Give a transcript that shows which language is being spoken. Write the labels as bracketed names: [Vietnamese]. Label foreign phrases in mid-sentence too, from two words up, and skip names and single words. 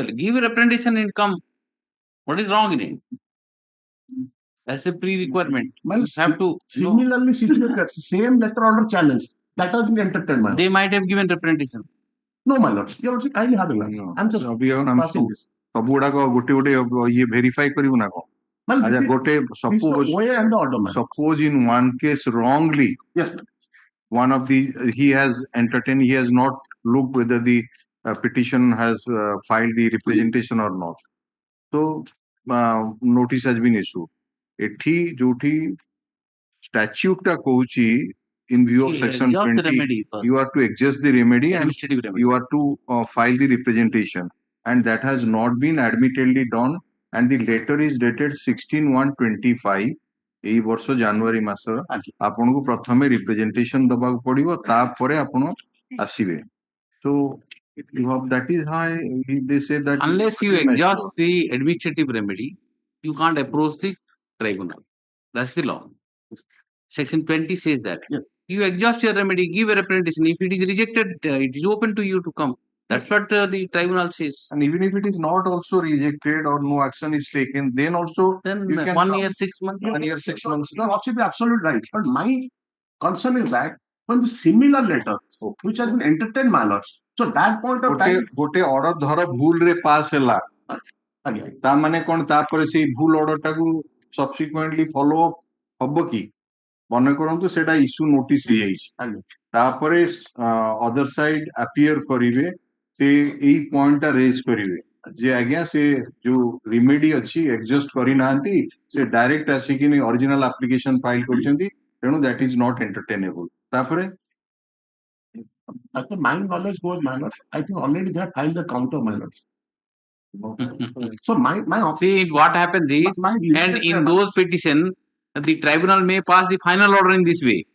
[English] Give a representation and come. What is wrong in it? That's a pre-requirement. Well, You have to know. similarly situated, same letter order challenge that has been entertained, my lord. They might have given representation. No, my lord. You also kindly have a glance. I'm just passing this. [Odia] ସବୁ ଗୁଡାକ ଗୋଟେ ଗୋଟେ ଇଏ ଭେରିଫାଇ କରିବୁ ନା କଣ? [English] Well, [Odia] ଆଚ୍ଛା ଗୋଟେ [English] this is the way and the order, my lord. suppose in one case wrongly Yes, sir. one of the he has entertained, he has not looked whether the petition has filed the representation or not, so notice has been issued. [Odia] ଏଠି ଯୋଉଠି statute ଟା କହୁଛି [English] in view of section 20 you are to exhaust the remedy and you are to file the representation, and that has not been admittedly done, and the letter is dated 16/1/25 [Odia] ଏଇ ବର୍ଷ ଜାନୁଆରୀ ମାସ ଆପଣଙ୍କୁ ପ୍ରଥମେ ରିପ୍ରେଜେଣ୍ଟେସନ ଦବାକୁ ପଡିବ, ତାପରେ ଆପଣ ଆସିବେ. [English] So that is how they say that unless you exhaust the administrative remedy, you can't approach the tribunal. That's the law. Section 20 says that. Yes. You exhaust your remedy, give a representation. If it is rejected, it is open to you to come. That's what the tribunal says. And even if it is not also rejected or no action is taken, then also Then you can 1 come. year, 6 months. 1 year, 6 months. You are absolutely right. But my concern is that when the similar letter, which has been entertained, my lords, so that point of time. [Odia] ଗୋଟେ order ଧର ଭୁଲରେ pass ହେଲା, ତା ମାନେ କଣ ତାପରେ ସେଇ ଭୁଲ order ଟାକୁ [English] subsequently follow up [Odia] ହବ କି? ମନେ କରନ୍ତୁ ସେଟା [English] issue notice [Odia] ହେଇଯାଇଛି, ତାପରେ [English] other side appear [Odia] କରିବେ, ସେ ଏଇ point ଟା raise କରିବେ ଯେ ଆଜ୍ଞା ସେ ଯୋଉ remedy ଅଛି exhaust କରିନାହାନ୍ତି, ସେ direct ଆସିକି [English] original application file [Odia] କରିଛନ୍ତି, ତେଣୁ [English] that is not entertainable. [Odia] ତାପରେ [English] my knowledge goes, my lord, I think already they have filed the counter, my lord. So my see what happens is, and in those petition, the tribunal may pass the final order in this way.